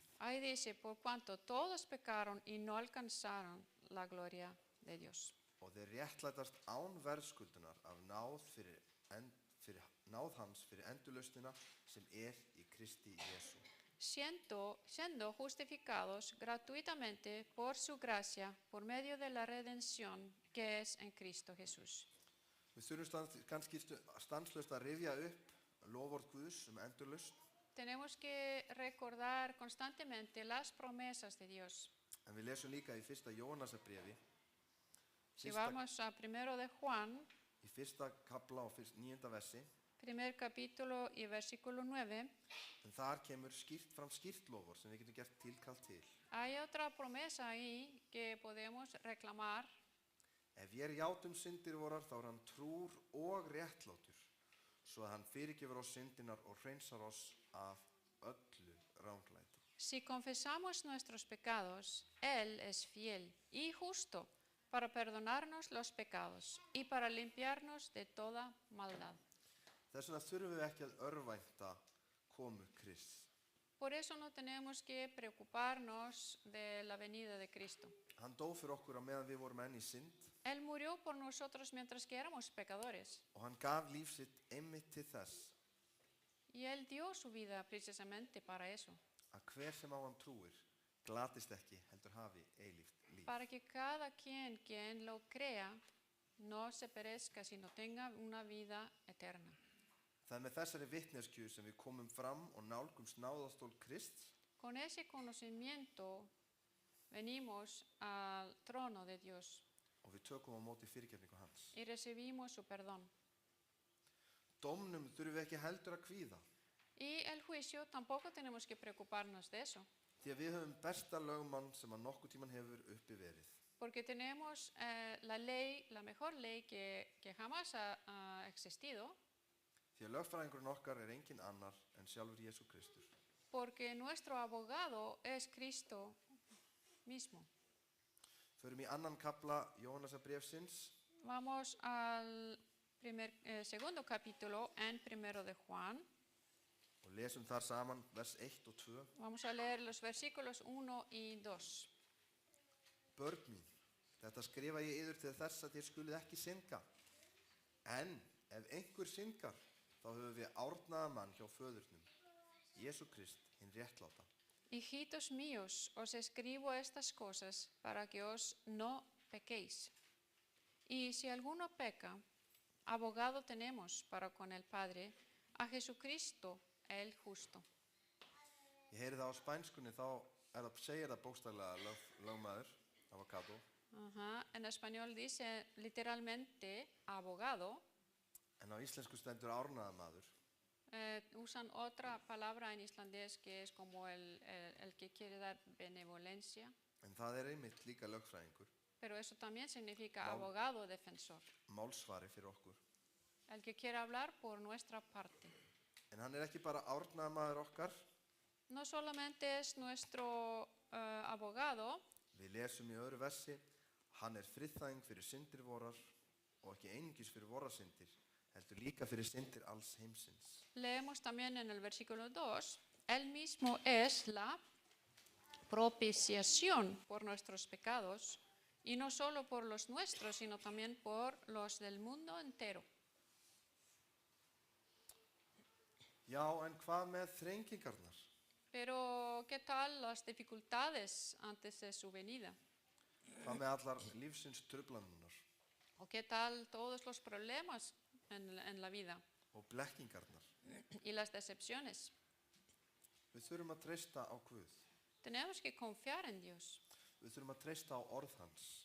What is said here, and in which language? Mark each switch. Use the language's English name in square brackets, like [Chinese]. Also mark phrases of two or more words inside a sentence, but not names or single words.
[Spanish] Ahí dice, por cuanto todos pecaron y no alcanzaron la gloria de Dios. [Icelandic] Og þeir réttlætast án verðskuldunar af náð hans fyrir endurlausnina sem í Kristi Jesú. [Spanish] Siendo justificados gratuitamente por su gracia, por medio de la redención que es en Cristo Jesús. [Icelandic] Við þurfum kannski stanslaust að rifja upp loforð Guðs endurlausn, [Spanish] Tenemos que recordar constantemente las promesas de Dios. [Icelandic] en við lesum líka í 1. Jóhannesarbréfi, [Spanish] Si vamos a 1 de Juan, [Icelandic] í 1. kapla og 9. versi, [Spanish] primer capítulo y versículo 9, [Icelandic] en þar kemur fram skýrt loforð sem við getum gert tilkall til. [Spanish] hay otra promesa ahí que podemos reclamar. [Icelandic] Ef vér játum syndir vorar, þá hann trúr og réttlátur, svo að hann fyrirgefur oss syndinar og hreinsar oss af öllu ranglæti. [Spanish] Si confesamos nuestros pecados, Él es fiel y justo para perdonarnos los pecados y para limpiarnos de toda maldad. [Icelandic] Þess vegna þurfum við ekki að örvænta komu Krists. [Spanish] Por eso no tenemos que preocuparnos de la venida de Cristo. [Icelandic] Hann dó fyrir okkur á meðan við vorum enn í synd [Spanish] Él murió por nosotros mientras que éramos pecadores. [Icelandic] og hann gaf líf sitt einmitt til þess [Spanish] Y Él dio su vida precisamente para eso. [Icelandic] að hver sem á hann trúir glatist ekki heldur hafi eilíft líf. [Spanish] Para que cada quien lo crea no se perezca, sino tenga una vida eterna. [Icelandic] Það er með þessari vitneskju sem við komum fram og nálgumst náðastól Krists [Spanish] Con ese conocimiento venimos al trono de Dios [Icelandic] og við tökum á móti fyrirgefningu hans. [Spanish] y recibimos su perdón. [Icelandic] Dómnum þurfum við ekki heldur að kvíða, [Spanish] Y el juicio tampoco tenemos que preocuparnos de eso, [Icelandic] því að við höfum besta lögmann sem að nokkuð tíman hefur uppi verið. [Spanish] porque tenemos la mejor ley que jamás ha existido, [Icelandic] Því að lögfræðingurinn okkar er engin annar en sjálfur Jesú Kristur. [Spanish] porque nuestro abogado es Cristo mismo. [Icelandic] Förum í 2. kapla Jóhannesarbréfsins [Spanish] Vamos al segundo capítulo en 1 de Juan. [Icelandic] og lesum þar saman vers 1 og 2. [Spanish] Vamos a leer los versículos 1 y 2. [Icelandic] Börn mín, þetta skrifa ég yður til þess að þér skuluð ekki syndga. En ef einhver syndgar, þá höfum við árnaða mann hjá föðurnum, Jesú Krist, hinn réttláta. [Spanish] Hijitos míos, os escribo estas cosas para que os no pequéis. Y si alguno peca, abogado tenemos para con el Padre, a Jesucristo el justo. [Icelandic] Ég heyri það á spænskunni, þá segir það bókstaflega lögmaður, [Spanish] avocado, Ajá. En español dice literalmente abogado. [Icelandic] en á íslensku stendur árnaða maður. [Spanish] Usan otra palabra en islandés que es como el que quiere dar benevolencia, [Icelandic] En það er einmitt líka lögfræðingur, [Spanish] pero eso también significa abogado defensor, [Icelandic] málsvari fyrir okkur. [Spanish] el que quiere hablar por nuestra parte. [Icelandic] En hann er ekki bara árnaða maður okkar, [Spanish] No solamente es nuestro abogado, [Icelandic] við lesum í öðru versi, hann er friðþæging fyrir syndir vorar og ekki einungis fyrir vorasyndir, heldur líka fyrir syndir alls heimsins. [Spanish] leemos también en el versículo 2, Él mismo es la propiciación por nuestros pecados, y no solo por los nuestros, sino también por los del mundo entero. [Icelandic] Já, en hvað með þrengingarnar? [Spanish] Pero, ¿qué tal las dificultades antes de su venida? [Icelandic] Hvað með allar lífsins truflanirnar [Spanish] ¿O qué tal todos los problemas en la vida [Icelandic] og blekkingarnar? [Spanish] y las decepciones? [Icelandic] Við þurfum að treysta á Guð. [Spanish] Tenemos que confiar en Dios, [Icelandic] Við þurfum að treysta á orð hans.